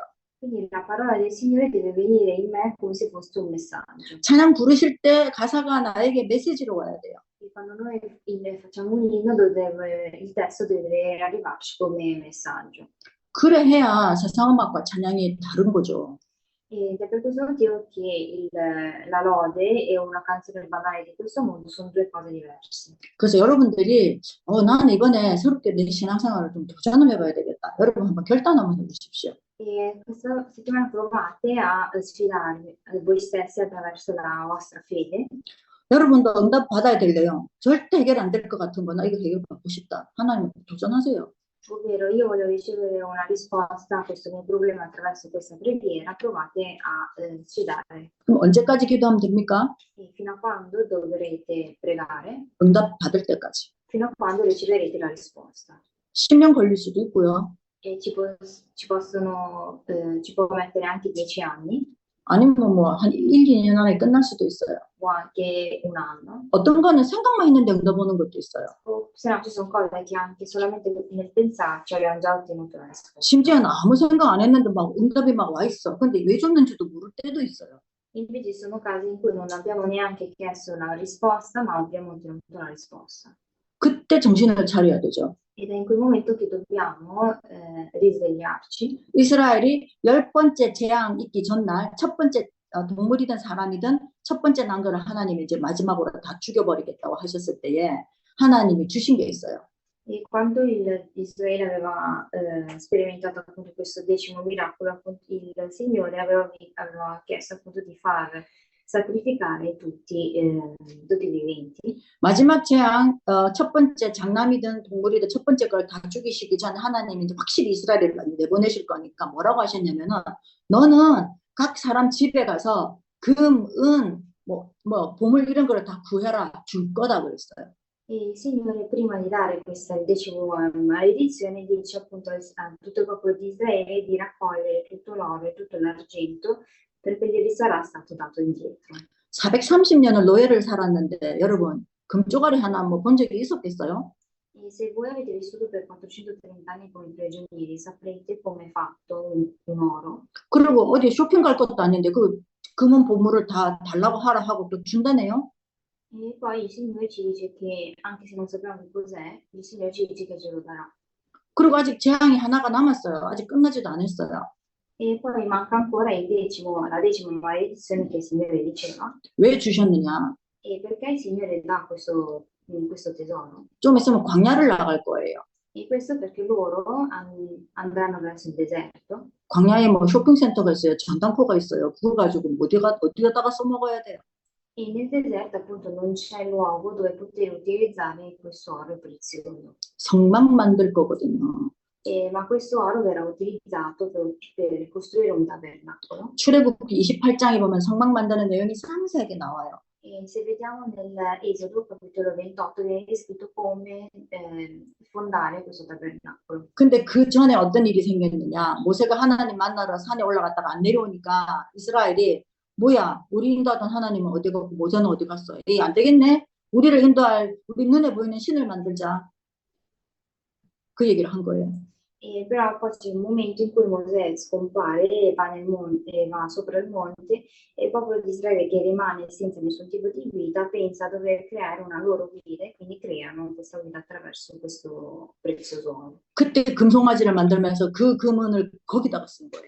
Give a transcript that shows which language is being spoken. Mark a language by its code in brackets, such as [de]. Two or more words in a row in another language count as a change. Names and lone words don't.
[it] Quindi la parola del Signore deve venire in me come se fosse un messaggio. [ko] 찬양 부르실 때 가사가 나에게 메시지로 와야 돼요. [it] E quando noi facciamo un inno, il testo deve arrivarci come messaggio. [ko] 그래 해야 세상 음악과 찬양이 다른 거죠. [it] Ed è per questo motivo che la lode e una canzone banale di questo mondo sono due cose diverse. [ko] 그래서 여러분들이 나는 이번에 새롭게 내 신앙생활을 좀 도전을 해봐야 되겠다. 여러분 한번 결단 한번 해보십시오. [it] E questa settimana provate a sfidarvi voi stessi attraverso la vostra fede. [ko] 여러분도 응답 받아야 될래요. 절대 해결 안 될 것 같은 거나 이거 해결 받고 싶다. 하나님 도전하세요. [it] ovvero io voglio ricevere una risposta a questo mio problema attraverso questa preghiera, provate a sudare. [ko] 그럼 언제까지 기도하면 됩니까? [it] E fino a quando dovrete pregare? [ko] 응답 받을 때까지. [it] Fino a quando riceverete la risposta. [ko] 10년 걸릴 수도 있고요. [it] E ci può mettere anche 10 anni [ko] 아니면 뭐 한 1, 2년 안에 끝날 수도 있어요. [it] o anche un anno. [ko] 어떤 거는 생각만 했는데 응답 오는 것도 있어요. [it] O se no ci sono cose che anche solamente nel pensarci abbiamo già ottenuto la risposta. [ko] 심지어는 아무 생각 안 했는데 막 응답이 막 와 있어. 근데 왜 줬는지도 mo를 때도 있어요. [it] Invece ci sono casi in cui non abbiamo neanche chiesto la risposta, ma abbiamo ottenuto la risposta. [ko] 그때 정신을 차려야 되죠. [it] Ed è in quel momento che dobbiamo risvegliarci. [ko] 이스라엘이 10번째 재앙 있기 전날 첫 번째 동물이든 사람이든 첫 번째 난 거를 하나님이 이제 마지막으로 다 죽여버리겠다고 하셨을 때에 하나님이 주신 게 있어요. [it] E quando Israele aveva sperimentato appunto questo 10° miracolo, appunto, il Signore aveva chiesto appunto di far sacrificare tutti i viventi. [ko] 마지막 재앙 첫 번째 장남이든 동물이든 첫 번째 걸 다 죽이시기 전에 하나님이 이제 확실히 이스라엘을 내보내실 거니까 뭐라고 하셨냐면은 너는 각 사람 집에 가서 금, 은, 뭐 보물 이런 거를 다 구해라 줄 거다 그랬어요. [it] E il Signore, prima di dare questa 10ª maledizione, dice appunto a tutto il popolo di Israele di raccogliere tutto l'oro e tutto l'argento perché gli sarà stato dato indietro. [ko] 430년을 노예를 살았는데 여러분 금조가리 하나 뭐 본 적이 있었겠어요? [it] E se voi avete vissuto per 430 anni come prigionieri, saprete come è fatto un oro. [ko] 그리고 어디 쇼핑 갈 것도 아닌데 그 금은 보물을 다 달라고 하라 하고 또 준다네요. [it] E poi il Signore ci dice che, anche se non sappiamo che cos'è, il Signore ci dice che ce lo darà. [ko] 그리고 아직 재앙이 하나가 남았어요. 아직 끝나지도 않았어요. [it] E poi manca ancora la 10ª maledizione che il Signore diceva. [ko] 왜 주셨느냐? [it] E perché il Signore dà questo tesoro? [ko] 좀 있으면 광야를 나갈 거예요. [it] E questo perché loro andranno verso il deserto. [ko] 광야에 뭐 쇼핑센터가 있어요. 전당포가 있어요. 그거 가지고 어디다가 써먹어야 돼요. [it] E nel deserto appunto non c'è luogo dove poter utilizzare questo oro prezioso. [ko] 성막 만들 거거든요. [it] Ma questo oro verrà utilizzato per costruire un tabernacolo. [ko] 출애굽기 28장에 보면 성막 만드는 내용이 상세하게 나와요. [it] E se vediamo nell'Esodo capitolo 28 viene descritto come fondare questo tabernacolo. [ko] 근데 그 전에 어떤 일이 생겼느냐? 모세가 하나님 만나러 산에 올라갔다가 안 내려오니까 이스라엘이 뭐야? 우리 인도하던 하나님은 어디 갔고 모세는 어디 갔어? 에이, 안 되겠네. 우리를 인도할 우리 눈에 보이는 신을 만들자. 그 얘기를 한 거예요. [it] E però poi c'è un momento in cui Mosè scompare e va nel monte, va sopra il monte e il popolo di Israele che rimane senza nessun tipo di guida pensa a dover creare una loro guida e quindi creano questa guida attraverso questo prezioso oro. [ko] 그때 금송아지를 만들면서 그 금은을 거기다가 쓴 거예요.